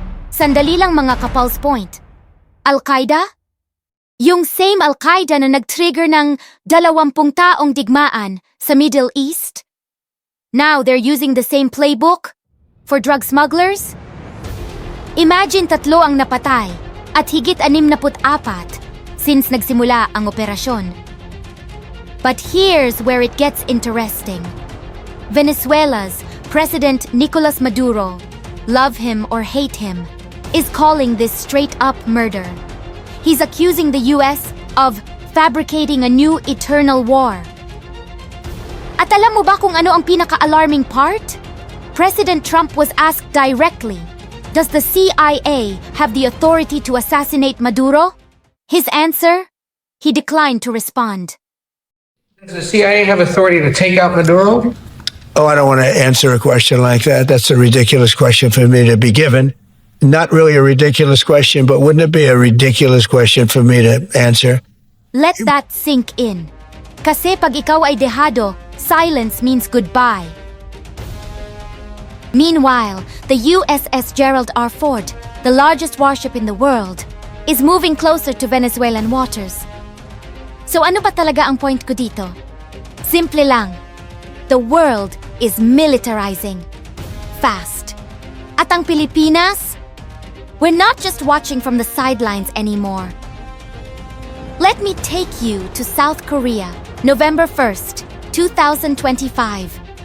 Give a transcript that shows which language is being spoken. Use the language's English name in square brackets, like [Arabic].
[Filipino] Sandali lang mga ka-pulse point. Al-Qaeda? Yung same Al-Qaeda na nag-trigger ng 20 taong digmaan sa Middle East? [English] Now they're using the same playbook for drug smugglers? [Filipino] Imagine 3 ang napatay at higit 64 since nagsimula ang operasyon. [English] But here's where it gets interesting. Venezuela's President Nicolas Maduro, love him or hate him, is calling this straight-up murder. He's accusing the US of fabricating a new eternal war. [Filipino] At alam mo ba kung ano ang pinaka-alarming part? [English] President Trump was asked directly, does the CIA have the authority to assassinate Maduro? His answer? He declined to respond. Does the CIA have authority to take out Maduro? Oh, I don't want to answer a question like that. That's a ridiculous question for me to be given. Not really a ridiculous question, but wouldn't it be a ridiculous question for me to answer? Let that sink in. [Filipino] Kasi pag ikaw ay dehado, [English] silence means goodbye. Meanwhile, the USS Gerald R. Ford, the largest warship in the world, is moving closer to Venezuelan waters. [Filipino] So ano ba talaga ang point ko dito? Simple lang. [English] The world is militarizing. Fast. [Filipino] At ang Pilipinas? [English] We're not just watching from the sidelines anymore. Let me take you to South Korea, November 1st, 2025.